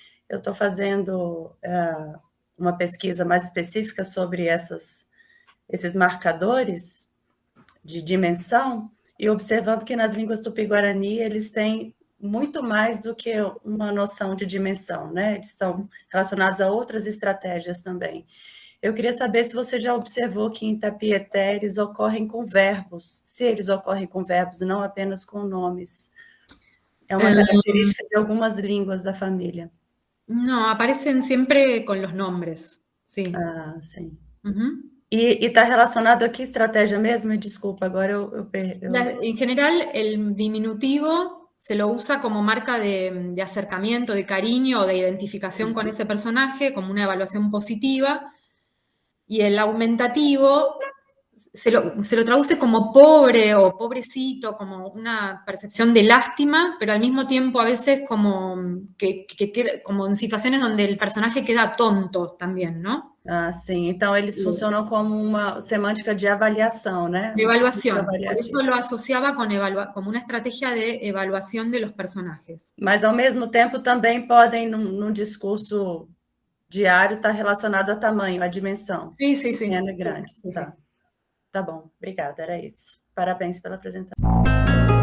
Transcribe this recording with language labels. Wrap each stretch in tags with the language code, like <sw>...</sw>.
<pt>Eu estou fazendo uma pesquisa mais específica sobre esses marcadores de dimensão e observando que nas línguas tupi-guarani eles têm muito mais do que uma noção de dimensão, né? Eles estão relacionados a outras estratégias também. Eu queria saber se você já observou que em Tapieté eles ocorrem com verbos, se eles ocorrem com verbos e não apenas com nomes. É uma característica de algumas línguas da família.</pt> <es>No, aparecen siempre con los nombres, sí.</es> <pt>Ah, sim. E está relacionado a que estratégia mesmo? Me desculpa, agora eu...</pt> <es>En general, el diminutivo se lo usa como marca de acercamiento, de cariño o de identificación con ese personaje, como una evaluación positiva. Y el aumentativo se lo traduce como pobre o pobrecito, como una percepción de lástima, pero al mismo tiempo a veces como como en situaciones donde el personaje queda tonto también, ¿no? Ah, sim.</es> <pt>Então, eles funcionam como uma semântica de avaliação, né?</pt> <es>De evaluación. Por eso lo asociaba como una estrategia de evaluación de los personajes.</es> <pt>Mas, ao mesmo tempo, também podem, num discurso diário, estar relacionado a tamanho, a dimensão. Sim, sim, sim. Pequeno e grande. Sim, tá. sim. Tá bom, obrigada, era isso. Parabéns pela apresentação.</pt>